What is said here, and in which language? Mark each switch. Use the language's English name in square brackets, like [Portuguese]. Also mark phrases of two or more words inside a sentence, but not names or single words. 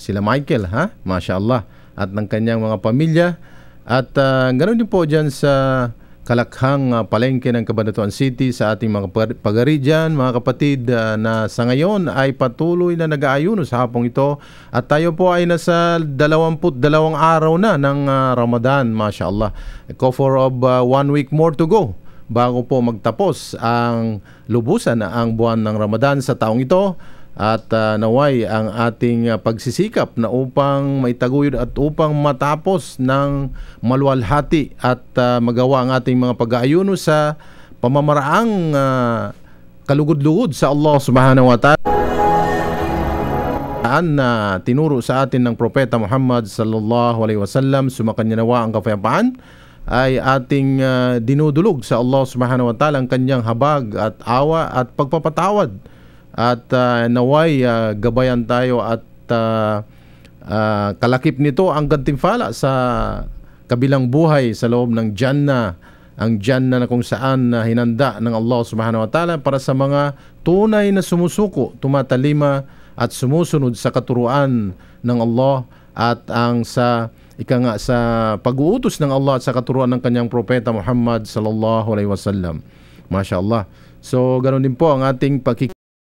[Filipino] Sila Michael, [Arabic] ما شاء الله. [Filipino] At ng kanyang mga pamilya. At ganoon din po dyan sa Kalakhang palengke ng Cabanatuan City, sa ating mga pagari dyan, mga kapatid, na sa ngayon ay patuloy na nag-aayuno sa hapong ito. At tayo po ay nasa 22 araw na ng Ramadan, [Arabic] ما شاء الله. [English] A cover of 1 week more to go. [Filipino] bago po magtapos ang lubusan na ang buwan ng Ramadan sa taong ito. At naway ang ating pagsisikap na upang maitaguyod at upang matapos ng maluwalhati at magawa ang ating mga pag-aayuno sa pamamaraang kalugod-lugod sa Allah [Arabic] سبحانه وتعالى [Filipino] na tinuro sa atin ng Propeta Muhammad [Arabic] صلى الله عليه وسلم, [Filipino] sumakanya nawa ang kapayapaan, ay ating dinudulog sa Allah [Arabic] سبحانه وتعالى [Filipino] ang kanyang habag at awa at pagpapatawad. At naway gabayan tayo at kalakip nito ang gantimpala sa kabilang buhay sa loob ng Jannah, ang Jannah na kung saan hinanda ng Allah [Arabic] سبحانه وتعالى [Filipino] para sa mga tunay na sumusuko, tumatalima at sumusunod sa katuruan ng Allah at ang sa pag-uutos ng Allah at sa katuruan ng kanyang propeta Muhammad [Arabic] صلى الله عليه وسلم. ما شاء الله. [Filipino] So ganoon din po ang ating